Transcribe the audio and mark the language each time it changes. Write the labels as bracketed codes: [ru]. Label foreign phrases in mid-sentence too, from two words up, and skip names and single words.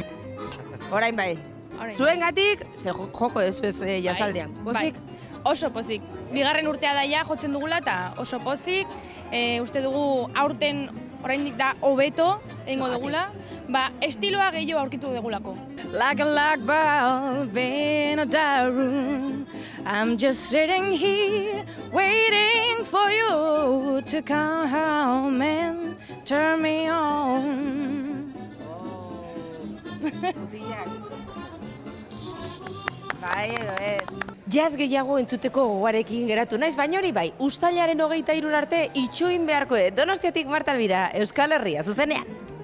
[eu] Orain bai. Zuengatik, ze joko dezu ez jazaldean. Pozik? Oso pozik. Bigarren urtea daia jotzen dugula eta oso pozik. Uste dugu aurten oraindik da hobeto egingo dugula. Estiloa gehiago aurkitu dugulako. [en] Like a light bulb in a dark room, I'm just sitting here waiting for you to come and turn me on. [eu] Bai edo ez. Jazz gehiago entzuteko gogoarekin geratu naiz, baina hori bai, uztailaren 23 arte itxuin beharko Donostiatik Marta Elbira, Euskal Herria, zuzenean.